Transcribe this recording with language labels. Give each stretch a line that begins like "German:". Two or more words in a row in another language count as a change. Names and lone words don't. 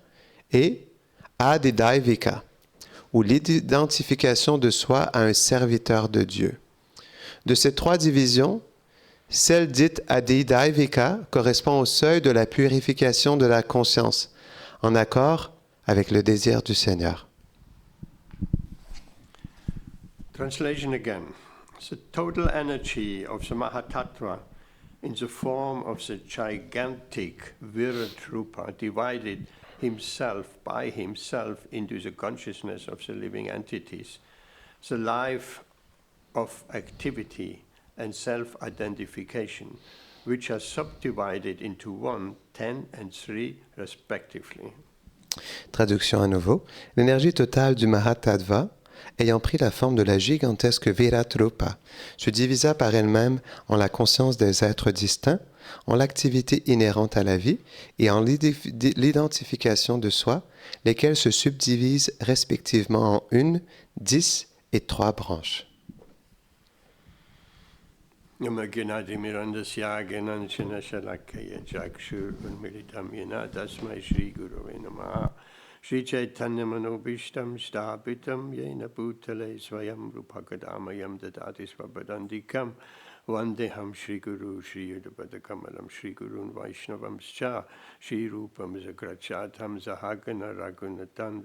French: Et Adidaivika, ou l'identification de soi à un serviteur de Dieu. De ces 3 divisions, celle dite Adidaivika correspond au seuil de la purification de la conscience, en accord avec le désir du Seigneur.
English: Translation again. The total energy of the Mahatattva in the form of the gigantic Virat Rupa divided by himself into the consciousness of the living entities, the life of activity and self-identification, which are subdivided into 1, 10, and 3 respectively.
French: Traduction à nouveau. L'énergie totale du Mahatattva, ayant pris la forme de la gigantesque Virat Rupa, se divisa par elle-même en la conscience des êtres distincts, en l'activité inhérente à la vie et en l'identification de soi, lesquels se subdivisent respectivement en 1, 10 et 3 branches.
Sanskrit: Shri Chaitanya Manobishtam Stapitam Yena Bhutale Svayam Rupakadamayam Dadati Svabadandikam Vandeham Shri Guru Shri Yudhapadakamalam Shri Gurun Vaishnavam Scha Shri Rupam Zagrachatam Zahagana Raghunatan